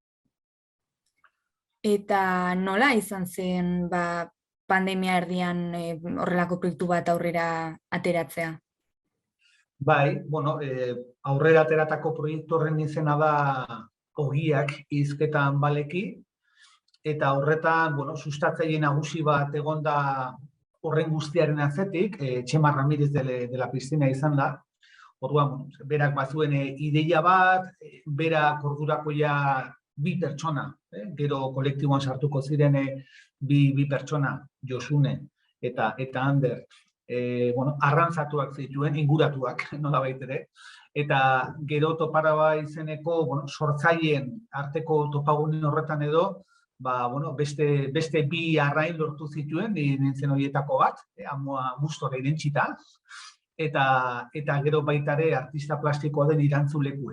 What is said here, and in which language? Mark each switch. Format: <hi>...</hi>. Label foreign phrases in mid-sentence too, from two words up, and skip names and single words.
<eu>Eta nola izan zen pandemia erdian horrelako proiektu bat aurrera ateratzea? Bai, bueno, aurrera ateratako proiektu horren izena da Ogiak hizketan baleki, eta horretan, bueno, sustatzaile nagusi bat egon da horren guztiaren atzetik, Txema Ramirez de la Piscina izan da. Orduan, berak bazuen ideia bat, berak ordurako ja 2 pertsona, gero kolektiboan sartuko ziren 2 pertsona, Josune eta Ander, arrantzatuak zituen, inguratuak, nolabait ere, eta gero Toparaba izeneko sortzaileen arteko topagune horretan edo, beste 2 arrain lortu zituen, nintzen horietako bat, Amoa Gustora irentsita, eta gero baita ere artista plastikoa den Irantzulekue.</eu>